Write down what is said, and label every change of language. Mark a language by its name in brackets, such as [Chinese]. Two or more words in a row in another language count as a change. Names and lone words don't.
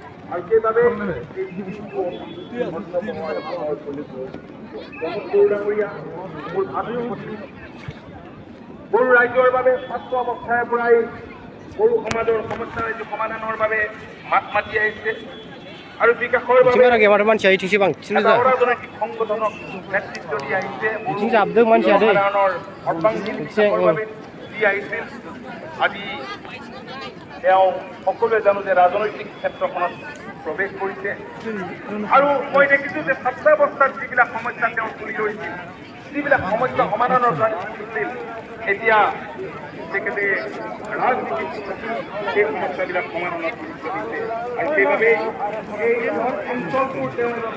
[Assamese] বড়ো ৰাজ্যৰ বাবে ছাত্ৰ অৱস্থাৰ পৰাই বড়ো সমাজৰ সমস্যা ৰাজ্য সমাধানৰ বাবে মাত মাতি আহিছে আৰু বিকাশৰ বাবে [Bodo] मानसिया इथिंसो बांसिन [Assamese] অৰাজনৈতিক সংগঠনক নেতৃত্ব দি আহিছে [Bodo] इथिं जाबदों मानसिया दै [Assamese] দি আহিছিল আজি তেওঁ সকলোৱে জানো যে ৰাজনৈতিক ক্ষেত্ৰখনত প্ৰৱেশ কৰিছে আৰু মই দেখিছো যে ছাত্ৰাৱস্থাত যিবিলাক সমস্যা তেওঁ তুলি ধৰিছিল যিবিলাক সমস্যা সমাধানৰ কাৰণে কৰিছিল এতিয়া তেখেতে ৰাজনীতিত সেই সমস্যাবিলাক সমাধানত গুৰুত্ব দিছে আৰু সেইবাবে এই অঞ্চলটোৰ তেওঁ